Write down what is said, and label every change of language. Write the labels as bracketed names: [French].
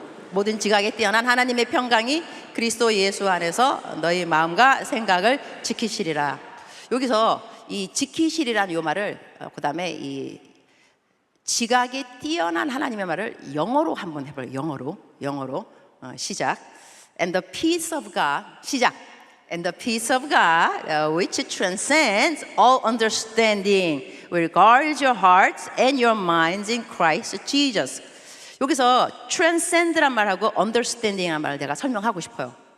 [Korean] 모든 지각에 뛰어난 하나님의 평강이 그리스도 예수 안에서 너희 마음과 생각을 지키시리라. 여기서 이 지키시리라는 이 말을 그 다음에 이 지각에 뛰어난 하나님의 말을 영어로 한번 해볼게요. 영어로 시작. [English] And the peace of God [Korean] 시작. [English] And the peace of God, which transcends all understanding, will guard your hearts and your minds in Christ Jesus. [Korean] 여기서 transcend란 말하고 understanding란 말을 내가 설명하고 싶어요.